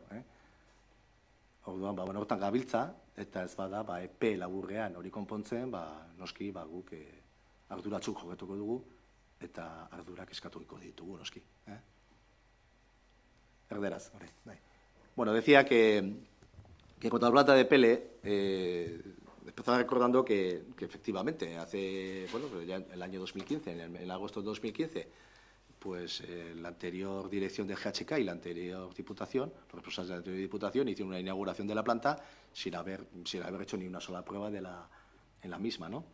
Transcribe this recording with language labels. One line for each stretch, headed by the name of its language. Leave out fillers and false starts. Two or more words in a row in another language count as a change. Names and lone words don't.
Basque: Orduan, hortan gabiltza, eta ez bada, epe laburrean hori konpontzen, noski, guk arduratzuk jogetuko dugu, eta ardurak eskatuko ditugu, noski. Erderaz, hori.
Spanish: Bueno, decía que en cuanto a la planta de EPL, empezaba recordando que efectivamente, ya en el año 2015, en agosto de 2015, pues la anterior dirección de GHK y la anterior diputación, los responsables de la anterior diputación, hicieron una inauguración de la planta sin haber hecho ni una sola prueba en la misma, ¿no?